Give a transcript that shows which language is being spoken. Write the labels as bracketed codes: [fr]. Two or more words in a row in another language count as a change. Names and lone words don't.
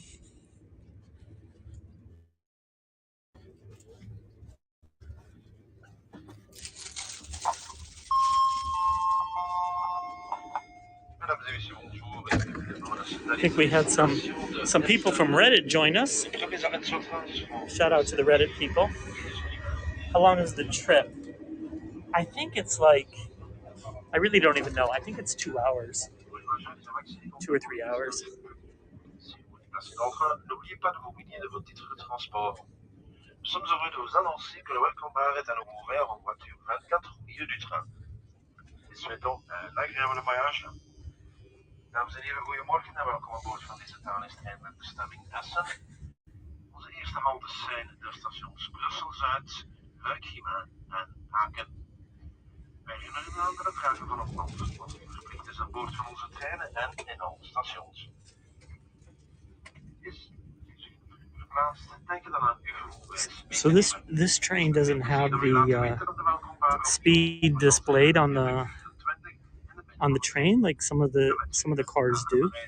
[en] I think we had some people from Reddit join us. Shout out to the Reddit people. How long is the trip? I think it's like, I really don't even know. I think it's 2 hours. 2 or 3 hours. [fr] N'oubliez pas de vous munir de vos titres de transport. Nous sommes heureux de vous annoncer que le Welcome Bar est à nouveau ouvert en voiture 24 au milieu du train. Nous souhaitons un agréable voyage. [nl] Dames en heren, goedemorgen en welkom aan boord van deze Thalys-trein met bestemming Essen. Onze eerste haltes zijn de stations Brussel-Zuid, Luik-Gimain en Aken. Wij herinneren u aan dat het dragen van een paspoort verplicht is aan boord van onze treinen en in alle stations. [en] So this train doesn't have the speed displayed on the train like some of the cars do.